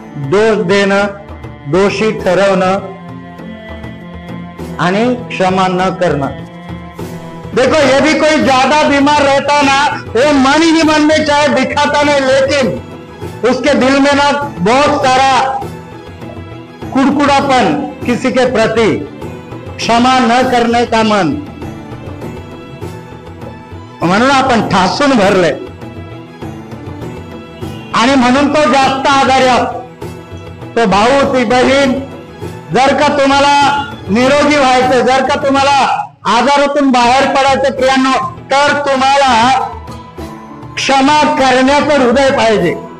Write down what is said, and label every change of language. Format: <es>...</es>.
<mr>दोष देणं, दोषी ठरवणं आणि क्षमा न करणं.</mr> <hi>देखो, यदि कोई ज्यादा बीमार रहता ना, वो मन ही मन में चाहे दिखाता नहीं, लेकिन उसके दिल में ना बहुत सारा कुड़कुड़ापन किसी के प्रति, क्षमा न करने का मन,</hi> <mr>म्हणून आपण ठासून भरले आणि म्हणून तो जास्त आजारी असतो. तो भाऊ, ती बहीण, जर का तुम्हाला निरोगी व्हायचं, जर का तुम्हाला आजारातून बाहेर पडायचं प्रियांनो, तर तुम्हाला क्षमा करण्याचं हृदय पाहिजे.</mr>